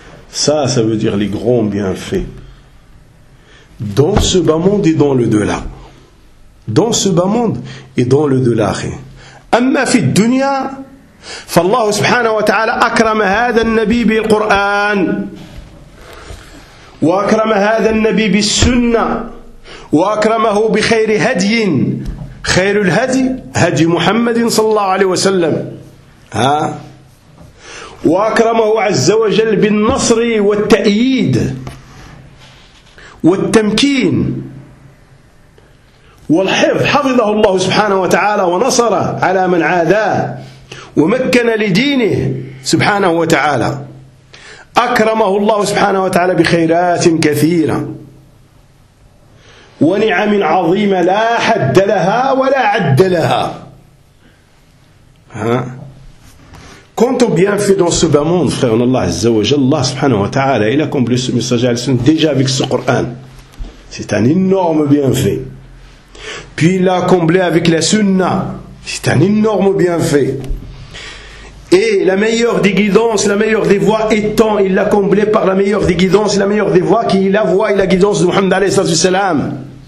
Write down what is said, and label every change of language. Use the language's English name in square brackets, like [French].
[French] ça veut dire les grands bienfaits dans ce bas monde et dans le delà. Dans ce bas monde et dans le delà. [Arabic] Amma fi dunya, فالله سبحانه وتعالى أكرم هذا النبي بالقرآن وأكرم هذا النبي بالسنة وأكرمه بخير هدي، خير الهدي هدي محمد صلى الله عليه وسلم. ها، وأكرمه عز وجل بالنصر والتأييد والتمكين والحفظ، حفظه الله سبحانه وتعالى ونصره على من عاداه ومكن لدينه سبحانه وتعالى، أكرمه الله سبحانه وتعالى بخيرات كثيرة ونعم عظيمة لا حد لها ولا عد لها. ها، [French] Quant aux bienfaits dans ce bas monde, frère, en Allah Azza wa Jalla, Allah subhanahu wa ta'ala, il a accompli ce message à la sunna déjà avec ce Coran. C'est un énorme bienfait. Puis il l'a accompli avec la sunna. C'est un énorme bienfait. Et la meilleure des guidances, la meilleure des voies étant, il l'a comblé par la meilleure des guidances, la meilleure des voies, qui est la voie et la guidance de Muhammad alayhi salatu wasalam.